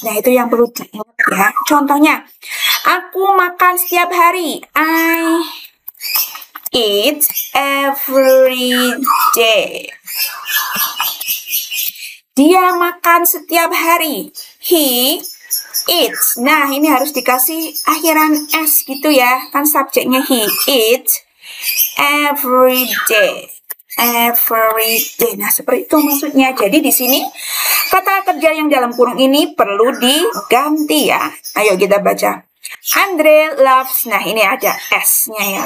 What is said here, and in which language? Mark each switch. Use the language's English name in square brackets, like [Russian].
[Indonesian] Nah, itu yang perlu diingat ya. Contohnya, aku makan setiap hari. [English] I eat every day. [Indonesian] Dia makan setiap hari. [English] He eats. [Indonesian] Nah, ini harus dikasih akhiran S gitu ya. Kan subjeknya [English] he eats every day. Every day. [Indonesian] Nah, seperti itu maksudnya. Jadi di sini kata kerja yang dalam kurung ini perlu diganti ya. Ayo kita baca. Andre loves, nah ini ada S-nya ya.